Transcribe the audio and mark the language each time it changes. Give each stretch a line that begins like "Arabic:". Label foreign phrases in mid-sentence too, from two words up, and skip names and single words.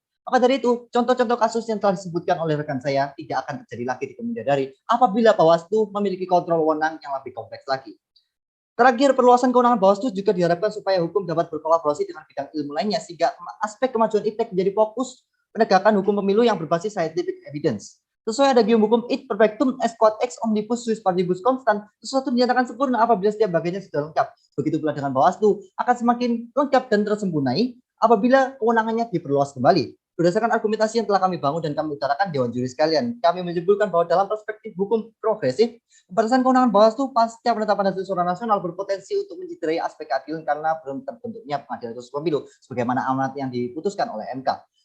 Indonesian: Maka dari itu, contoh-contoh kasus yang telah disebutkan oleh rekan saya tidak akan terjadi lagi di kemudian hari apabila Bawaslu memiliki kontrol wewenang yang lebih kompleks lagi. Terakhir, perluasan kewenangan Bawaslu juga diharapkan supaya hukum dapat berkolaborasi dengan bidang ilmu lainnya sehingga aspek kemajuan iptek menjadi fokus penegakan hukum pemilu yang berbasis
English: scientific evidence.
Indonesian: Sesuai adagium hukum
Latin: id perfectum est quod ex omnibus suis partibus constant,
Indonesian: sesuatu dinyatakan sempurna apabila setiap bagiannya sudah lengkap. Begitu pula dengan Bawaslu akan semakin lengkap dan tersempurnai apabila kewenangannya diperluas kembali. Berdasarkan argumentasi yang telah kami bangun dan kami utarakan Dewan Juri sekalian, kami menyimpulkan bahwa dalam perspektif hukum progresif, pembatasan kewenangan Bawaslu pasca penetapan hasil suara nasional berpotensi untuk mencederai aspek keadilan karena belum terbentuknya pengadilan khusus pemilu sebagaimana amanat yang diputuskan oleh MK.